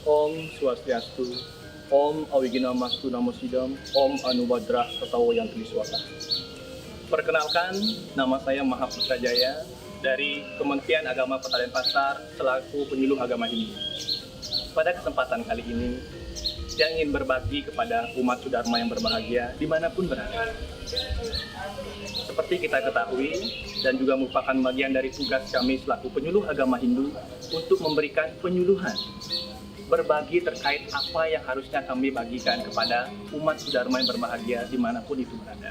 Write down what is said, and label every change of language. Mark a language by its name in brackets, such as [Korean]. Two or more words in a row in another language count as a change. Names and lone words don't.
[Sanskrit] ॐ स्वस्त्यस्तु, ॐ अविघ्नमस्तु नमो सिद्धम्, ॐ आनोभद्राः क्रतवो यन्तुविश्वतः. [Indonesian] Perkenalkan, nama saya Mahaputra Jaya dari Kementerian Agama Kota Denpasar selaku penyuluh agama Hindu. Pada kesempatan kali ini, saya ingin berbagi kepada umat Sudharma yang berbahagia dimanapun berada. Seperti kita ketahui dan juga merupakan bagian dari tugas kami selaku penyuluh agama Hindu untuk memberikan penyuluhan, berbagi terkait apa yang harusnya kami bagikan kepada umat Sudharma yang berbahagia dimanapun itu berada.